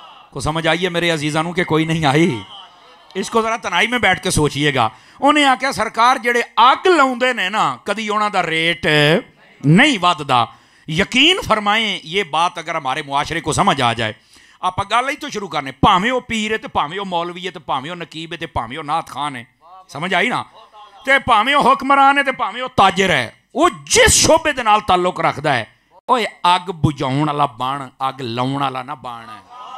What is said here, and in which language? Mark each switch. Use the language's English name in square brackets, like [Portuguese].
[Urdu] کو سمجھ آئیے میرے عزیزانوں کہ کوئی نہیں آئی؟ اس کو ذرا تنہائی میں بیٹھ کے سوچئے گا. [Punjabi] انہیں آکھیا سرکار جڑے اگ لاؤندے نے نا کدی انہاں دا ریٹ نہیں وددا. [Urdu] یقین فرمائیں یہ بات اگر ہمارے معاشرے کو سمجھ آ جائے, آپ گل ہی تو شروع کرنے, پاویں وہ پیر ہے تے پاویں وہ مولوی ہے تے پاویں وہ نقیب ہے تے پاویں وہ نعت خان ہے, سمجھ آئی نا, تے پاویں وہ حکمران ہے تے پاویں وہ تاجر ہے, [Punjabi] وہ جس شعبے دے نال تعلق رکھدا ہے, اوے اگ بجھاؤن والا بن, اگ لاؤن والا نہ بن ہے.